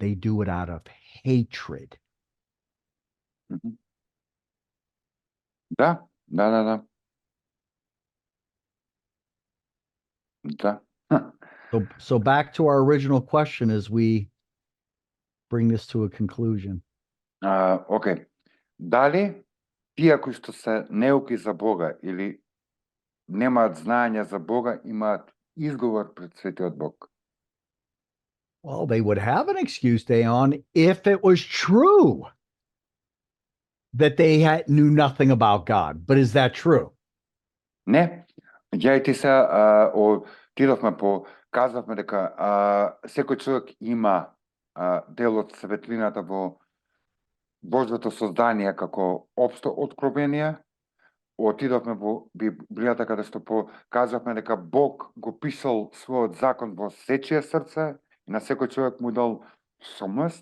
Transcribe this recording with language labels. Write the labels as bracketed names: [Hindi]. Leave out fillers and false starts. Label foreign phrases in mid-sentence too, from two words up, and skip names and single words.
[English] They do it out of hatred. [Macedonian] Да. [English] So back to our original question as we bring this to a conclusion. [Macedonian] Окей. Дали тие кои што се неуки за Бога или немаат знаење за Бога имаат изговор пред светиот Бог? [English] Well, they would have an excuse, Deon, if it was true that they knew nothing about God. But is that true? [Macedonian] Не. Ја и ти се отидовме казавме дека секој човек има дел од светлината во Божјото создание како општо откровение. Отидовме во Библијата каде што казавме дека Бог го писал својот закон во сечие срце и на секој човек му дал совест.